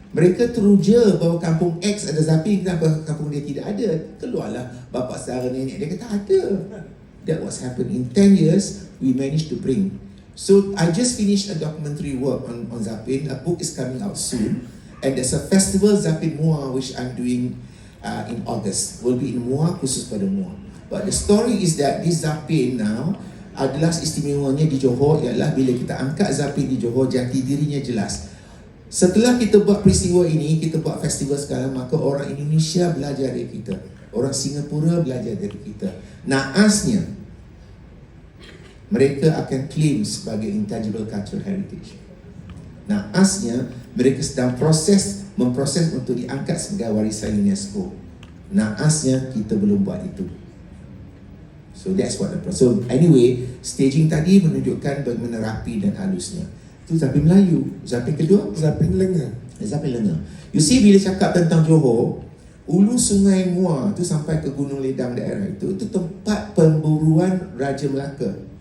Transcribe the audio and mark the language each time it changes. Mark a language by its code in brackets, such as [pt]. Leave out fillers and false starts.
[ms] Mereka teruja bahawa kampung X ada zapin, kenapa kampung dia tidak ada? Keluarlah bapa saudara nenek dia kata ada. [en] That was happened in 10 years. We managed to bring. So I just finished a documentary work on zapin. A book is coming out soon, and there's a festival Zapin Muar which I'm doing in August. Will be in Muar, [ms] khusus pada Muar. [en] But the story is that this zapin now [ms] adalah istimewanya di Johor ialah bila kita angkat zapin di Johor, jati dirinya jelas. Setelah kita buat peristiwa ini, kita buat festival sekarang, maka orang Indonesia belajar dari kita, orang Singapura belajar dari kita. Naasnya mereka akan claim sebagai intangible cultural heritage. Naasnya mereka sedang memproses untuk diangkat sebagai warisan UNESCO. Naasnya kita belum buat itu. [en] So that's what the process. [ms] So anyway, staging tadi menunjukkan bagaimana rapi dan halusnya. Itu zapin Melayu. Zapin kedua, Zapin Lenga. zapin Lenga. [en] You see, [ms] bila cakap tentang Johor, hulu Sungai Muar tu sampai ke Gunung Ledang daerah itu tempat pemburuan Raja Melaka.